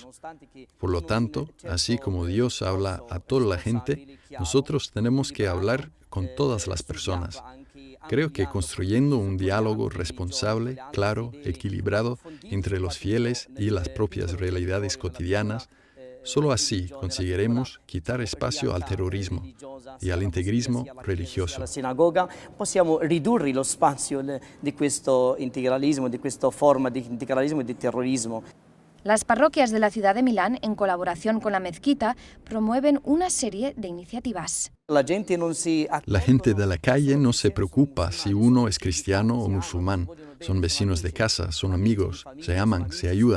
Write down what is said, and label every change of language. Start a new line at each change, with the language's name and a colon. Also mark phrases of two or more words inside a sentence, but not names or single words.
Spanish: Por lo tanto, así como Dios habla a toda la gente, nosotros tenemos que hablar con todas las personas. Creo que construyendo un diálogo responsable, claro, equilibrado entre los fieles y las propias realidades cotidianas, solo así conseguiremos quitar espacio al terrorismo y al integrismo religioso.
Italian: La sinagoga possiamo ridurre lo spazio di questo integralismo, di questa forma di integralismo e di terrorismo.
Spanish: Las parroquias de la ciudad de Milán, en colaboración con la mezquita, promueven una serie de iniciativas. La gente de la calle no se preocupa si uno es cristiano o musulmán. Son vecinos de casa, son amigos, se aman, se ayudan.